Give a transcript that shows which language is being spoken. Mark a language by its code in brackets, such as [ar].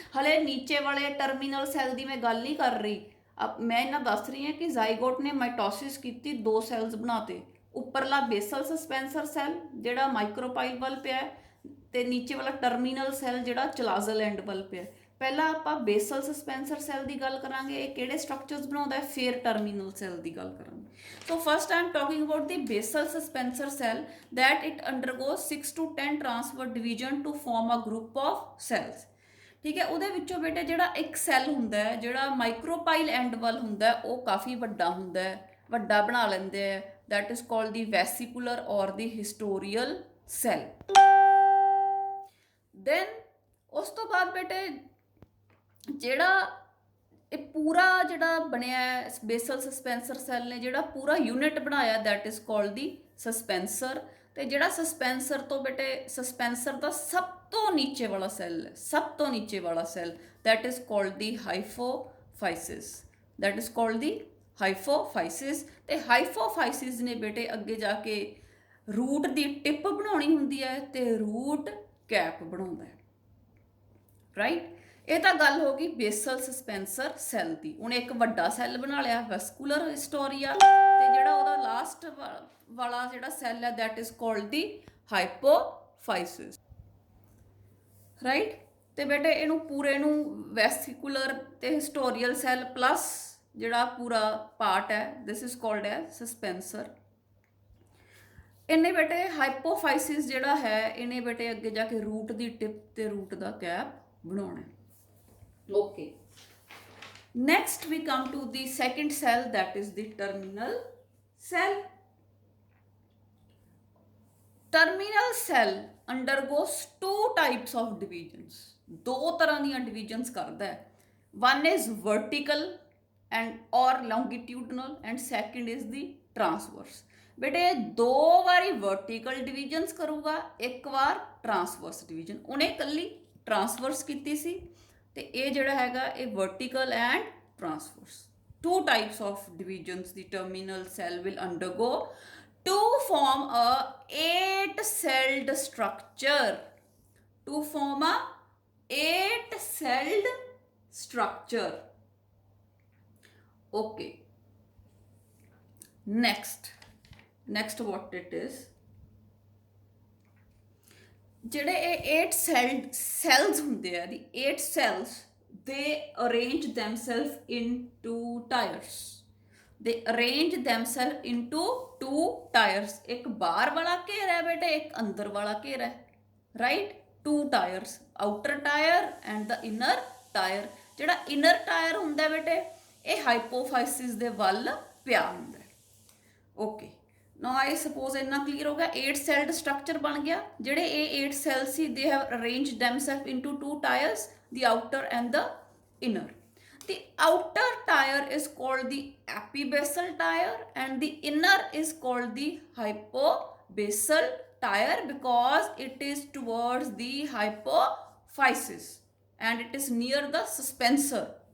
[pa] ਹਲੇ ਨੀਚੇ ਵਾਲੇ ਟਰਮੀਨਲ ਸੈੱਲ ਦੀ ਮੈਂ ਗੱਲ ਨਹੀਂ ਕਰ ਰਹੀ। ਮੈਂ ਇਹਨਾਂ ਦੱਸ ਰਹੀ ਹਾਂ ਕਿ ਜ਼ਾਈਗੋਟ ਨੇ ਮਾਈਟੋਸਿਸ ਕੀਤੀ, 2 ਸੈੱਲਸ ਬਣਾਤੇ। ਉੱਪਰਲਾ ਬੇਸਲ ਸਸਪੈਂਸਰ ਸੈੱਲ ਜਿਹੜਾ ਮਾਈਕਰੋਪਾਈਲ ਵੱਲ ਪਿਆ, ਤੇ ਨੀਚੇ ਵਾਲਾ ਟਰਮੀਨਲ ਸੈੱਲ ਜਿਹੜਾ ਚਲਾਜ਼ਲ ਐਂਡ ਵੱਲ ਪਿਆ। ਪਹਿਲਾਂ ਆਪਾਂ ਬੇਸਲ ਸਸਪੈਂਸਰ ਸੈੱਲ ਦੀ ਗੱਲ ਕਰਾਂਗੇ, ਇਹ ਕਿਹੜੇ ਸਟਰਕਚਰਸ ਬਣਾਉਂਦਾ ਹੈ, ਫਿਰ ਟਰਮੀਨਲ ਸੈੱਲ ਦੀ ਗੱਲ ਕਰਾਂਗੇ। [en] So first I am talking about the basal suspensor cell that it undergoes 6 to 10 transfer division to form a group of cells। [pa] ਠੀਕ ਹੈ, ਉਹਦੇ ਵਿੱਚੋਂ ਬੇਟੇ ਜਿਹੜਾ ਇੱਕ ਸੈੱਲ ਹੁੰਦਾ ਹੈ, ਜਿਹੜਾ ਮਾਈਕਰੋਪਾਈਲ ਐਂਡ ਵੱਲ ਹੁੰਦਾ ਹੈ, ਉਹ ਕਾਫੀ ਵੱਡਾ ਹੁੰਦਾ ਹੈ, ਵੱਡਾ ਬਣਾ ਲੈਂਦੇ ਹੈ। [en] that is called the vesicular or the historial cell। [pa] then ਉਸ ਤੋਂ ਬਾਅਦ ਬੇਟੇ ਜਿਹੜਾ ਇਹ ਪੂਰਾ ਜਿਹੜਾ ਬਣਿਆ ਬੇਸਲ ਸਸਪੈਂਸਰ ਸੈੱਲ ਨੇ ਜਿਹੜਾ ਪੂਰਾ ਯੂਨਿਟ ਬਣਾਇਆ, [en] that is called the [pa] ਸਸਪੈਂਸਰ। ਤੇ ਜਿਹੜਾ ਸਸਪੈਂਸਰ ਤੋਂ ਬੇਟੇ ਸਸਪੈਂਸਰ ਦਾ ਸਭ ਤੋਂ ਨੀਚੇ ਵਾਲਾ ਸੈੱਲ ਹੈ, ਸਭ ਤੋਂ ਨੀਚੇ ਵਾਲਾ cell, [en] that is called the [pa] ਹਾਈਪੋਫਾਈਸਿਸ। [en] that is called the hypophysis. [pa] ਤੇ ਹਾਈਪੋਫਾਈਸਿਸ ਨੇ ਬੇਟੇ ਅੱਗੇ ਜਾ ਕੇ ਰੂਟ ਦੀ ਟਿਪ ਬਣਾਉਣੀ ਹੁੰਦੀ ਹੈ ਤੇ ਰੂਟ ਕੈਪ ਬਣਾਉਂਦਾ ਹੈ। ਰਾਈਟ, ਇਹ ਤਾਂ ਗੱਲ ਹੋ ਗਈ ਬੇਸਲ ਸਸਪੈਂਸਰ ਸੈੱਲ ਦੀ। ਉਹਨੇ ਇੱਕ ਵੱਡਾ ਸੈੱਲ ਬਣਾ ਲਿਆ ਵੈਸਕੂਲਰ ਹਿਸਟੋਰੀਆ, ਤੇ ਜਿਹੜਾ ਉਹਦਾ ਲਾਸਟ ਵਾਲਾ ਜਿਹੜਾ ਸੈੱਲ ਹੈ, [en] that is called the [pa] ਹਾਈਪੋਫਾਈਸਿਸ। Right, ਤੇ ਬੇਟੇ ਇਹਨੂੰ ਪੂਰੇ ਨੂੰ ਵੈਸਕੂਲਰ ਤੇ ਹਿਸਟੋਰੀਅਲ ਸੈੱਲ ਪਲੱਸ ਜਿਹੜਾ ਪੂਰਾ ਪਾਰਟ ਹੈ, [en] this is called a [pa] ਸਸਪੈਂਸਰ। ਇਹਨੇ ਬੇਟੇ ਹਾਈਪੋਫਾਈਸਿਸ ਜਿਹੜਾ ਹੈ, ਇਹਨੇ ਬੇਟੇ ਅੱਗੇ ਜਾ ਕੇ ਰੂਟ ਦੀ ਟਿਪ ਤੇ ਰੂਟ ਦਾ ਕੈਪ ਬਣਾਉਣਾ। [en] Okay, next we come to the second cell, that is the terminal cell। terminal cell undergoes 2 types of divisions। [pa] 2 ਤਰ੍ਹਾਂ ਦੀਆਂ divisions ਕਰਦਾ ਹੈ। [en] one is vertical and or longitudinal and second is the transverse। [pa] ਬੇਟੇ 2 ਵਾਰੀ vertical divisions ਕਰੂਗਾ, 1 ਵਾਰ transverse division। ਉਹਨੇ ਇਕੱਲੀ transverse ਕੀਤੀ ਸੀ, ਤੇ ਇਹ ਜਿਹੜਾ ਹੈਗਾ ਇਹ [en] vertical and transverse। 2 types of divisions the terminal cell will undergo to form a 8-celled structure। to form a 8-celled structure। okay, next what it is, [pa] ਜਿਹੜੇ ਇਹ 8 cells ਹੁੰਦੇ ਆ, [en] the 8 cells they arrange themselves into tiers। they arrange themselves into 2 tiers। [pa] ਇੱਕ ਬਾਹਰ ਵਾਲਾ ਘੇਰਾ ਹੈ ਬੇਟੇ, ਇੱਕ ਅੰਦਰ ਵਾਲਾ ਘੇਰਾ ਹੈ। Right, [en] 2 tiers, outer tier and the inner tier। [pa] ਜਿਹੜਾ inner tier ਹੁੰਦਾ ਬੇਟੇ ਇਹ ਹਾਈਪੋਫਾਈਸਿਸ ਦੇ ਵੱਲ ਪਿਆ ਹੁੰਦਾ। ਓਕੇ, [en] now I suppose [pa] ਇੰਨਾ clear ਹੋ ਗਿਆ। 8-celled structure ਬਣ ਗਿਆ। ਜਿਹੜੇ ਇਹ 8 cells ਸੀ, [en] they have arranged themselves into 2 tiers, the outer and the inner। the outer tier is called the epibasal tier and the inner is called the hypobasal tier because it is towards the hypophysis and it is near the suspensor।